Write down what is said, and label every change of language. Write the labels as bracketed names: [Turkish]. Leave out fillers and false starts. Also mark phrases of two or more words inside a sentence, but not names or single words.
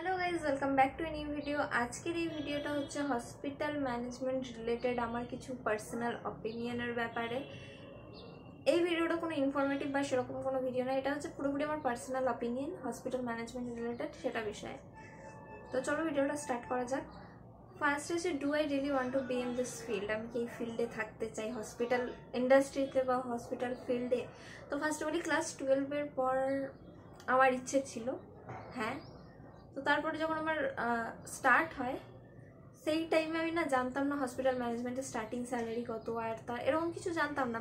[English] guys welcome back to a new video. [Bangla] आजकेर এই ভিডিওটা হচ্ছে [English] hospital management related [Bangla] আমার কিছু [English] personal opinionের [Bangla] ব্যাপারে। এই ভিডিওটা কোনো ইনফরমেটিভ বা সেরকম কোনো ভিডিও না, এটা হচ্ছে পুরোপুরি আমার [English] personal opinion hospital management related [Bangla] সেটা বিষয়ে। তো চলো ভিডিওটা স্টার্ট করা যাক। ফার্স্ট হচ্ছে [English] do I really want to be in this field, [Bangla] আমি কি এই ফিল্ডে থাকতে চাই [English] hospital industryতে [Bangla] বা [English] hospital fieldে। [Bangla] তো ফার্স্ট বলি ক্লাস 12-এর পর আমার ইচ্ছে ছিল, হ্যাঁ। তো তারপরে যখন আমার স্টার্ট হয় সেই টাইমে আমি না জানতাম না [English] hospital managementের starting salary [Bangla] কত, আর তা এরকম কিছু জানতাম না।